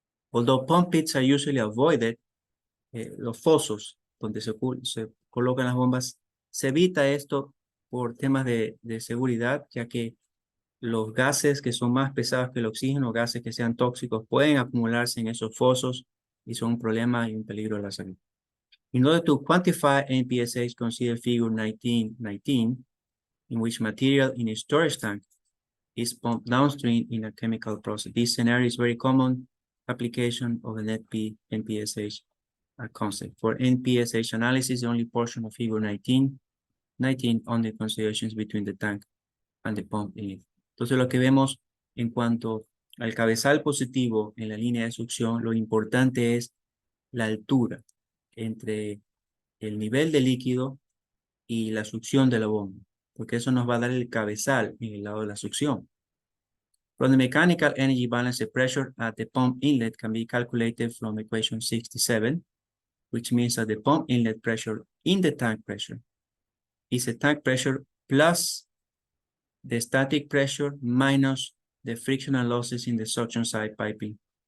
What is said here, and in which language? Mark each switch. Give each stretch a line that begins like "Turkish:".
English: Although pump pits are usually avoided,
Spanish: los fosos donde se colocan las bombas, se evita esto por temas de seguridad, ya que los gases que son más pesados que el oxígeno, gases que sean tóxicos, pueden acumularse en esos fosos y son un problema y un peligro a la salud.
English: In order to quantify NPSH, consider figure 1919, in which material in a storage tank is pumped downstream in a chemical process. This scenario is very common application of an NPSH concept. For NPSH analysis, the only portion of figure 19 only considerations between the tank and the pump inlet.
Spanish: Entonces lo que vemos en cuanto al cabezal positivo en la línea de succión, lo importante es la altura entre el nivel de líquido y la succión de la bomba, porque eso nos va a dar el cabezal en el lado de la succión.
English: From the mechanical energy balance, the pressure at the pump inlet can be calculated from equation 67, which means that the pump inlet pressure in the tank pressure is a tank pressure plus the static pressure minus the frictional losses in the suction side piping.